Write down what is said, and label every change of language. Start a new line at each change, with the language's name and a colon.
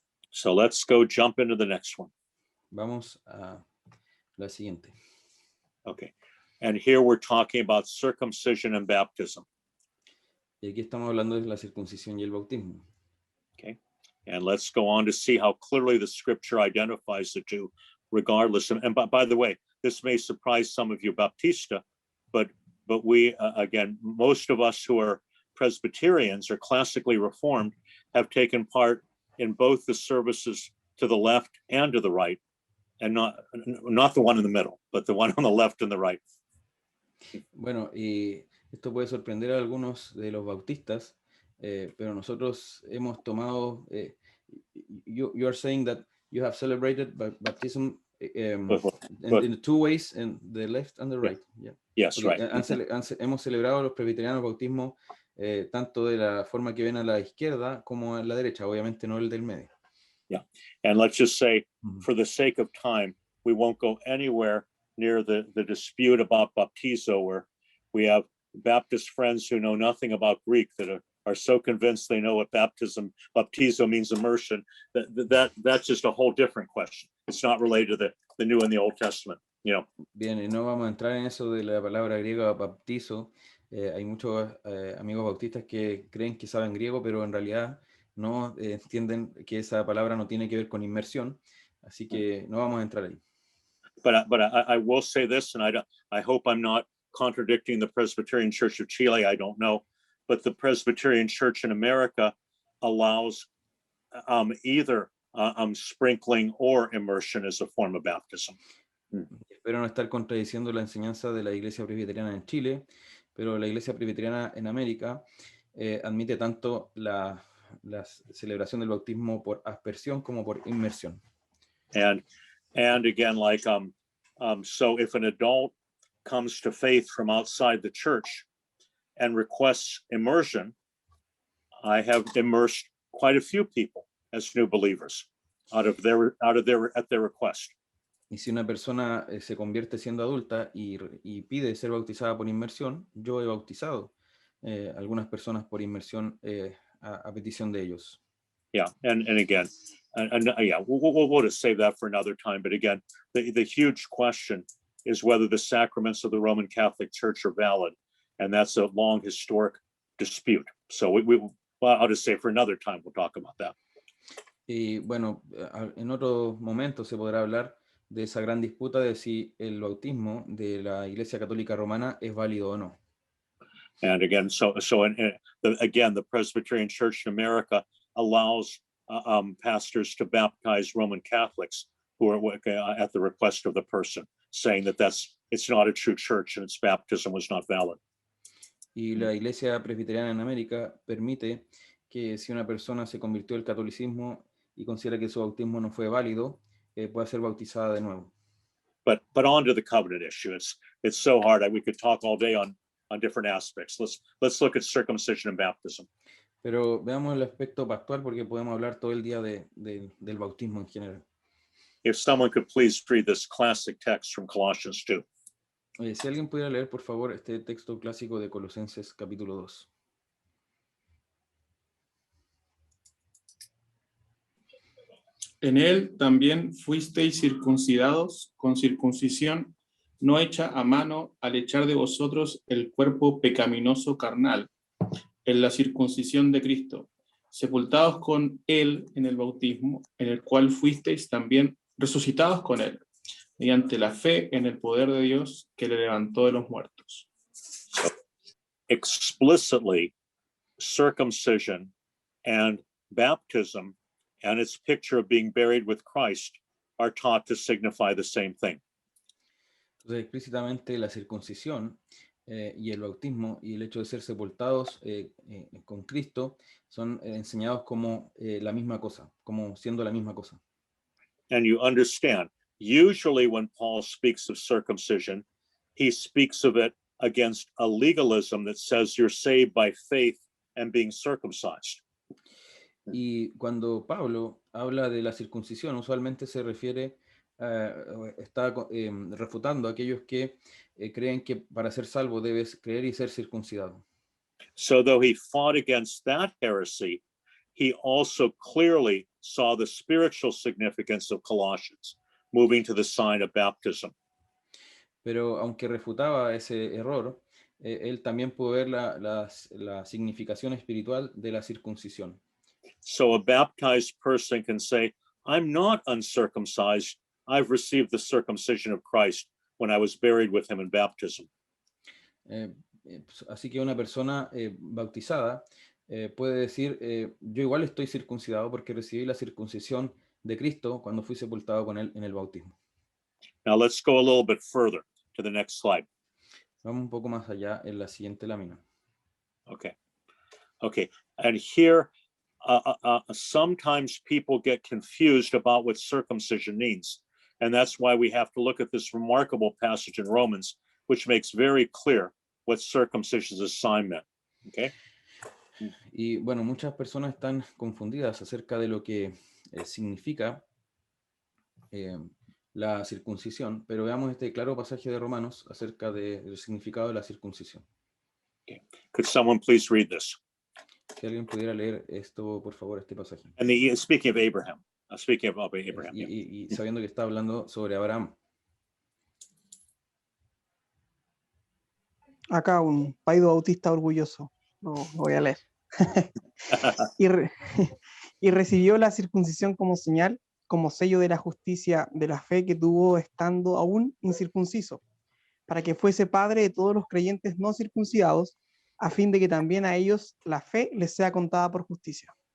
English: So let's go jump into the next one.
Spanish: Vamos a la siguiente.
English: Okay, and here we're talking about circumcision and baptism.
Spanish: Y aquí estamos hablando de la circuncisión y el bautismo.
English: Okay. And let's go on to see how clearly the scripture identifies the two, regardless. And by the way, this may surprise some of you Baptista, but we, again, most of us who are Presbyterians or classically Reformed have taken part in both the services to the left and to the right, and not the one in the middle, but the one on the left and the right.
Spanish: Bueno, y esto puede sorprender a algunos de los bautistas, pero nosotros hemos tomado,
English: you are saying that you have celebrated baptism in the two ways, in the left and the right. Yeah. Yes, okay. Right.
Spanish: Hemos celebrado los presbiterianos bautismo tanto de la forma que ven a la izquierda como a la derecha, obviamente no el del medio.
English: Yeah, and let's just say, for the sake of time, we won't go anywhere near the dispute about baptizo, where we have Baptist friends who know nothing about Greek that are so convinced they know what baptizo means immersion, that's just a whole different question. It's not related to the New and the Old Testament, you know.
Spanish: Bien, y no vamos a entrar en eso de la palabra griega baptizo. Hay muchos amigos bautistas que creen que saben griego, pero en realidad no entienden que esa palabra no tiene que ver con inmersión, así que no vamos a entrar ahí.
English: But I will say this, and I hope I'm not contradicting the Presbyterian Church of Chile, I don't know, but the Presbyterian Church in America allows either sprinkling or immersion as a form of baptism.
Spanish: Espero no estar contradiciendo la enseñanza de la Iglesia Presbiteriana en Chile, pero la Iglesia Presbiteriana en América admite tanto la celebración del bautismo por aspersión como por inmersión.
English: And again, like so if an adult comes to faith from outside the church and requests immersion, I have immersed quite a few people as new believers at their request.
Spanish: Y si una persona se convierte siendo adulta y pide ser bautizada por inmersión, yo he bautizado algunas personas por inmersión a petición de ellos.
English: Yeah, and again, yeah, we'll just save that for another time. But again, the huge question is whether the sacraments of the Roman Catholic Church are valid, and that's a long historic dispute. So well, I'll just say for another time we'll talk about that.
Spanish: Y bueno, en otro momento se podrá hablar de esa gran disputa de si el bautismo de la Iglesia Católica Romana es válido o no.
English: And again, again, the Presbyterian Church in America allows pastors to baptize Roman Catholics who are at the request of the person, saying that that's it's not a true church and its baptism was not valid.
Spanish: Y la Iglesia Presbiteriana en América permite que si una persona se convirtió al catolicismo y considera que su bautismo no fue válido, pueda ser bautizada de nuevo.
English: But on to the covenant issue. It's so hard. We could talk all day on different aspects. Let's look at circumcision and baptism.
Spanish: Pero veamos el aspecto pactual porque podemos hablar todo el día del bautismo en general.
English: If someone could please read this classic text from Colossians 2.
Spanish: Si alguien pudiera leer, por favor, este texto clásico de Colosenses capítulo 2. En él también fuisteis circuncidados con circuncisión no hecha a mano al echar de vosotros el cuerpo pecaminoso carnal, en la circuncisión de Cristo, sepultados con él en el bautismo, en el cual fuisteis también resucitados con él, mediante la fe en el poder de Dios que le levantó de los muertos.
English: So, explicitly, circumcision and baptism and its picture of being buried with Christ are taught to signify the same thing.
Spanish: Entonces, explícitamente la circuncisión y el bautismo y el hecho de ser sepultados con Cristo son enseñados como la misma cosa, como siendo la misma cosa.
English: And you understand, usually when Paul speaks of circumcision, he speaks of it against a legalism that says you're saved by faith and being circumcised.
Spanish: Y cuando Pablo habla de la circuncisión, usualmente se refiere, está refutando a aquellos que creen que para ser salvo debes creer y ser circuncidado.
English: So though he fought against that heresy, he also clearly saw the spiritual significance of Colossians, moving to the sign of baptism.
Spanish: Pero aunque refutaba ese error, él también pudo ver la significación espiritual de la circuncisión.
English: So a baptized person can say, I'm not uncircumcised. I've received the circumcision of Christ when I was buried with him in baptism.
Spanish: Así que una persona bautizada puede decir, yo igual estoy circuncidado porque recibí la circuncisión de Cristo cuando fui sepultado con él en el bautismo.
English: Now let's go a little bit further to the next slide.
Spanish: Vamos un poco más allá en la siguiente lámina.
English: Okay. And here, sometimes people get confused about what circumcision means. And that's why we have to look at this remarkable passage in Romans, which makes very clear what circumcision's assignment. Okay.
Spanish: Y bueno, muchas personas están confundidas acerca de lo que significa la circuncisión, pero veamos este claro pasaje de Romanos acerca del significado de la circuncisión.
English: Okay. Could someone please read this?
Spanish: Si alguien pudiera leer esto, por favor, este pasaje.
English: And speaking of Abraham, speaking of Abraham.
Spanish: Y sabiendo que está hablando sobre Abraham. Acá un paido bautista orgulloso, lo voy a leer. y recibió la circuncisión como señal, como sello de la justicia de la fe que tuvo estando aún incircunciso, para que fuese padre de todos los creyentes no circuncidados, a fin de que también a ellos la fe les sea contada por justicia.